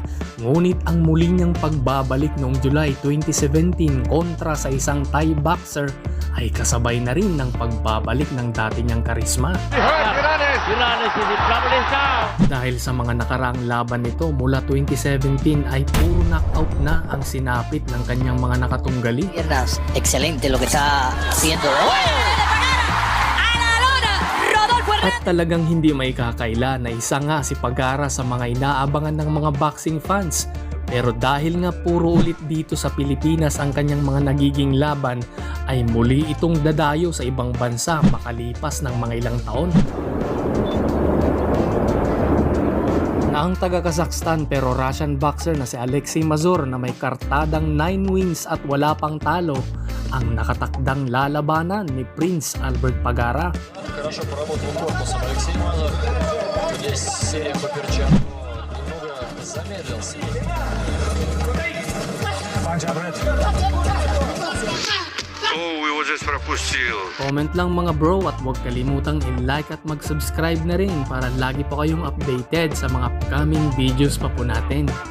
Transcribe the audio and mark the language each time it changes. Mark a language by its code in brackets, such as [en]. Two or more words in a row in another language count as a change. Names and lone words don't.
[tl] Ngunit ang muli niyang pagbabalik noong July 2017 kontra sa isang Thai boxer ay kasabay na rin ng pagbabalik ng dati niyang karisma. Dahil sa mga nakaraang laban nito mula 2017 ay puro knockout na ang sinapit ng kanyang mga nakatunggali. [es] Excelente lo que está haciendo. [tl] At talagang hindi may kakaila na isa nga si Pagara sa mga inaabangan ng mga [en] boxing fans. [tl] Pero dahil nga puro ulit dito sa Pilipinas ang kanyang mga nagiging laban, ay muli itong dadayo sa ibang bansa makalipas ng mga ilang taon. Na ang taga-Kazakhstan pero [en] Russian boxer [tl] na si Alexei Mazur na may kartadang 9 wins at wala pang talo ang nakatakdang lalabanan ni Prince Albert Pagara. [ru] Хорошо поработал корпусом Алексей Мазур. Здесь серия по перчатку немного замедлился. Его здесь пропустил. [tl] Comment lang mga bro at huwag kalimutang i-like at mag-subscribe na rin para lagi pa kayong updated sa mga [en] upcoming videos [tl] pa po natin.